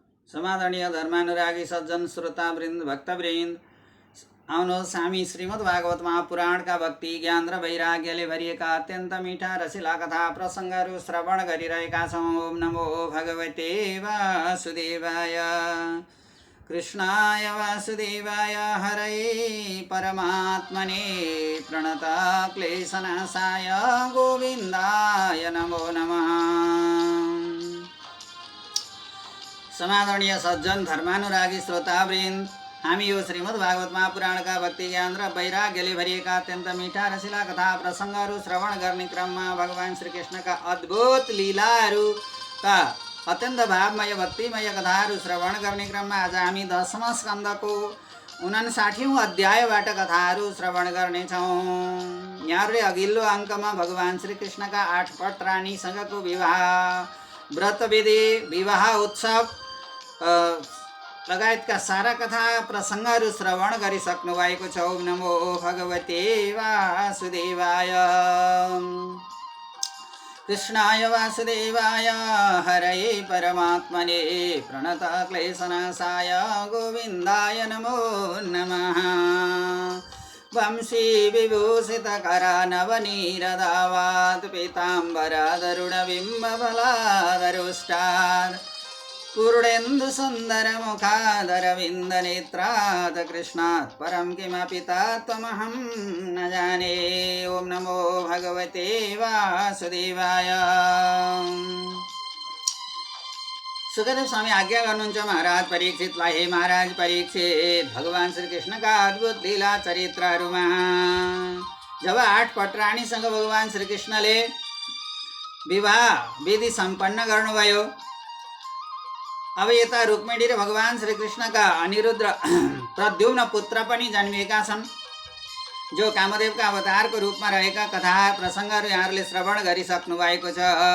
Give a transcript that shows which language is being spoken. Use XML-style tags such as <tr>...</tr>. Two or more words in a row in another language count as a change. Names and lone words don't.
<ne>समादरणीय धर्मानुरागी सज्जन श्रोतावृन्द भक्तवृन्द, आउनुहोस् हामी श्रीमद् भागवत महापुराणका भक्ति ज्ञान र वैराग्यले भरिएका अत्यन्त मिठा रसिला कथा प्रसङ्गहरू श्रवण गरिरहेका छौँ।</ne> <sa>ओम नमो भगवते वासुदेवाय। कृष्णाय वासुदेवाय हरये परमात्मने प्रणत क्लेशनाशाय गोविन्दाय नमो नमः।</sa> <ne>समादरणीय सज्जन धर्मानुरागी श्रोतावृन्द, हामी यो श्रीमद् भागवत महापुराणका भक्ति ज्ञान र वैराग्यले भरिएका अत्यन्त मिठा रसिला कथा प्रसङ्गहरू श्रवण गर्ने क्रममा भगवान श्रीकृष्णका अद्भुत लीलाहरूका अत्यन्त भावमय भक्तिमय कथाहरू श्रवण गर्ने क्रममा आज हामी 10वां स्कन्धको 59औं अध्यायबाट कथाहरू श्रवण गर्नेछौँ। यहाँहरूले अघिल्लो अङ्कमा भगवान श्रीकृष्णका 8 पटरानीसँगको विवाह, व्रतविधि, विवाह उत्सव लगायतका सारा कथा प्रसङ्गहरू श्रवण गरिसक्नु भएको छ।</ne> <sa>ओम नमो भगवते वासुदेवाय। कृष्णाय वासुदेवाय हरये परमात्मने प्रणत क्लेशनाशाय गोविन्दाय नमो नमः। वंशी विभूषित करा नवनीरदावात् पीताम्बरादरुणबिम्बफलादरुष्टात् पूर्णेन्दु सुन्दर मुखादरविन्द नेत्रात् कृष्णात् परं किमपि तत्त्वमहं न जाने। ओम नमो भगवते वासुदेवाय।</sa> <ne>सुखदेव स्वामी आज्ञा गर्नुहुन्छ महाराज परीक्षितलाई। हे महाराज परीक्षित, भगवान श्रीकृष्णका अद्भुत लीला चरित्रहरूमा जब 8 पटरानीसँग भगवान श्रीकृष्णले विवाह विधि सम्पन्न गर्नुभयो, अब यता रुक्मिणी र भगवान श्रीकृष्णका अनिरुद्ध प्रद्युम्न पुत्र पनि जन्मिएका छन्, जो कामदेवका अवतारको रूपमा रहेका कथा प्रसङ्गहरू यहाँहरूले श्रवण गरिसक्नु भएको छ।</ne>